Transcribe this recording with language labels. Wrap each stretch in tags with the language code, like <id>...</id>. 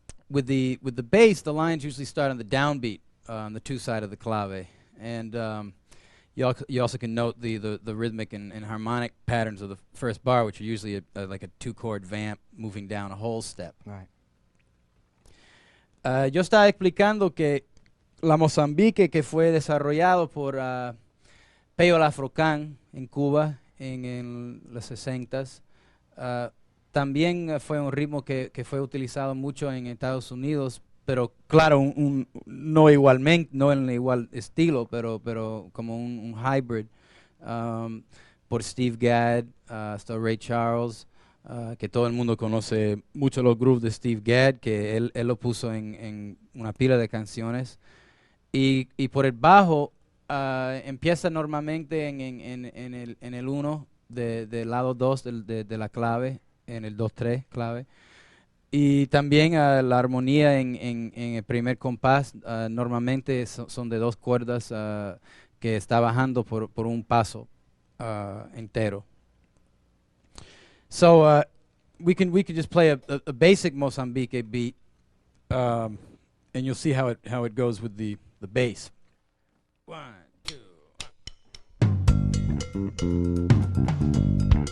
<en>With the bass, the lines usually start on the downbeat on the 2 side of the clave, and you also can note the rhythmic and harmonic patterns of the first bar, which are usually like a 2-chord vamp moving down a whole step. Right.</en> <es>Yo estaba explicando que la Mozambique, que fue desarrollado por Peo el Afrocan en Cuba en los 60s, también fue un ritmo que fue utilizado mucho en Estados Unidos, pero claro, no igualmente, no en el igual estilo, pero como un hybrid, por Steve Gadd, hasta Ray Charles, que todo el mundo conoce mucho los grooves de Steve Gadd, que él lo puso en una pila de canciones. Y por el bajo, empieza normalmente en el 1 del lado 2 de la clave, en el 2-3 clave. Y también la armonía en el primer compás normalmente son de 2 cuerdas que está bajando por un paso entero.</es> <en>So we can just play a basic Mozambique beat, and you'll see how it goes with the bass. 1, 2.</en>